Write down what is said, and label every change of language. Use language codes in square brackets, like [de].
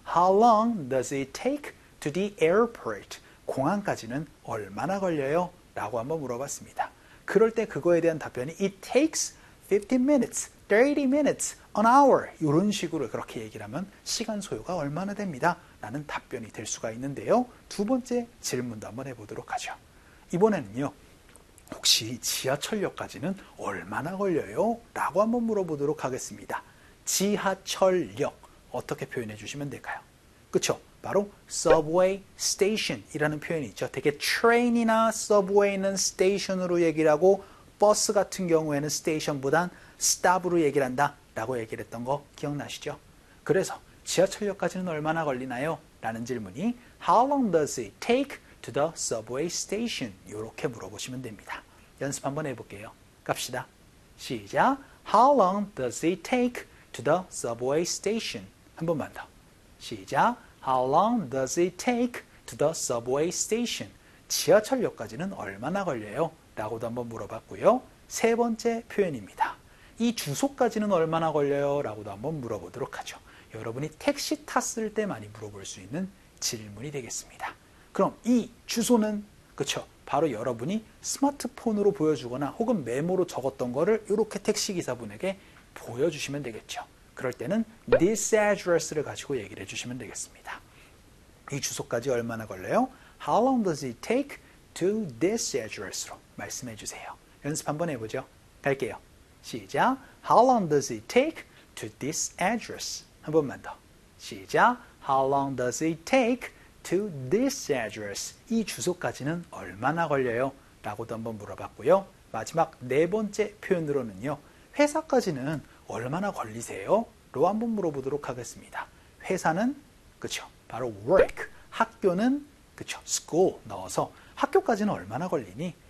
[en] How long does it take to the airport? [ko] 공항까지는 얼마나 걸려요? 라고 한번 물어봤습니다. 그럴 때 그거에 대한 답변이 [en] It takes 15 minutes, 30 minutes, an hour [ko] 이런 식으로 그렇게 얘기를 하면 시간 소요가 얼마나 됩니다. 라는 답변이 될 수가 있는데요. 두 번째 질문도 한번 해보도록 하죠. 이번에는요. 혹시 지하철역까지는 얼마나 걸려요? 라고 한번 물어보도록 하겠습니다. 지하철역 어떻게 표현해 주시면 될까요? 그쵸? 바로 subway station 이라는 표현이 있죠. 되게 train이나 subway는 station으로 얘기를 하고 버스 같은 경우에는 station보단 stop으로 얘기를 한다 라고 얘기를 했던 거 기억나시죠? 그래서 지하철역까지는 얼마나 걸리나요? 라는 질문이 [en] How long does it take to the subway station? [ko] 이렇게 물어보시면 됩니다. 연습 한번 해볼게요. 갑시다. 시작! [en] How long does it take to the subway station? [ko] 한 번만 더. 시작! [en] How long does it take to the subway station? [ko] 지하철역까지는 얼마나 걸려요? 라고도 한번 물어봤고요. 세 번째 표현입니다. 이 주소까지는 얼마나 걸려요? 라고도 한번 물어보도록 하죠. 여러분이 택시 탔을 때 많이 물어볼 수 있는 질문이 되겠습니다. 그럼 이 주소는 그쵸? 바로 여러분이 스마트폰으로 보여주거나 혹은 메모로 적었던 거를 이렇게 택시기사분에게 보여주시면 되겠죠. 그럴 때는 this address를 가지고 얘기를 해주시면 되겠습니다. 이 주소까지 얼마나 걸려요? [en] How long does it take to this address [ko] 로 말씀해 주세요. 연습 한번 해보죠. 갈게요. 시작! [en] How long does it take to this address? [ko] 한 번만 더. 시작! [en] How long does it take to this address? [ko] 이 주소까지는 얼마나 걸려요? 라고도 한번 물어봤고요. 마지막 네 번째 표현으로는요. 회사까지는 얼마나 걸리세요? 로 한번 물어보도록 하겠습니다. 회사는 그쵸? 바로 work. 학교는 그쵸? school 넣어서 학교까지는 얼마나 걸리니?